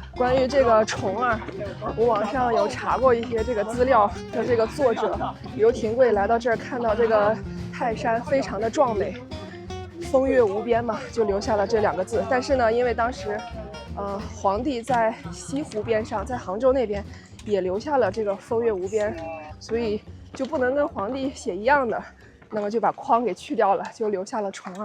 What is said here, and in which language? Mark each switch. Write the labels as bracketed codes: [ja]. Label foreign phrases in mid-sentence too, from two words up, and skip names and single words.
[zh] 關於這個蟲二，我網上有查過一些這個資料，說這個作者劉廷貴來到這兒，看到這個泰山非常的壯美，風月無邊嘛，就留下了這2個字。但是呢，因為當時，皇帝在西湖邊上，在杭州那邊也留下了這個風月無邊，所以就不能跟皇帝寫一樣的，那麼就把框給去掉了，就留下了蟲二。